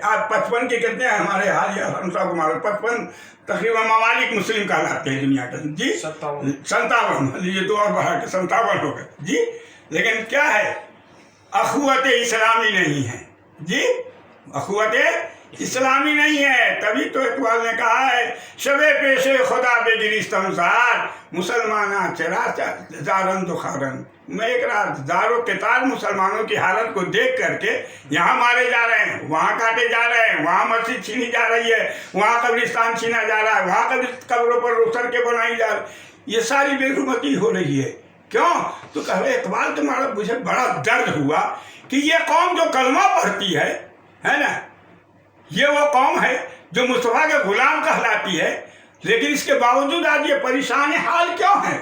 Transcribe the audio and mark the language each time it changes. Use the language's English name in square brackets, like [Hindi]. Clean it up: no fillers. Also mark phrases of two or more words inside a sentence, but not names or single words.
[Urdu] آج 55 کے کتنے ہیں ہمارے حال، یا ہم سب کو معلوم 55 تقریباً ممالک مسلم کہلاتے ہیں دنیا کے جی، 57 یہ 2 اور بڑھا کے 57 ہو گئے جی۔ لیکن کیا ہے؟ اخوت اسلامی نہیں ہے جی، اخوت اسلامی نہیں ہے۔ تبھی تو اقبال نے کہا ہے [Persian] شب پیش خدا بے گریستم زار، مسلمانہ چرا زارن دخارن، [Urdu] میں ایک رات زار و قتال مسلمانوں کی حالت کو دیکھ کر کے یہاں مارے جا رہے ہیں، وہاں کاٹے جا رہے ہیں، وہاں مسجد چھینی جا رہی ہے، وہاں قبرستان چھینا جا رہا ہے، وہاں قبروں پر رسل کے بنائی جا رہی، یہ ساری بے حرمتی ہو رہی ہے۔ کیوں؟ تو کہ اقبال تمہارا مجھے بڑا درد ہوا کہ یہ قوم جو کلمہ پڑھتی ہے نا، یہ وہ قوم ہے جو مصطفیٰ کے غلام کہلاتی ہے، لیکن اس کے باوجود آج یہ پریشان حال کیوں ہیں؟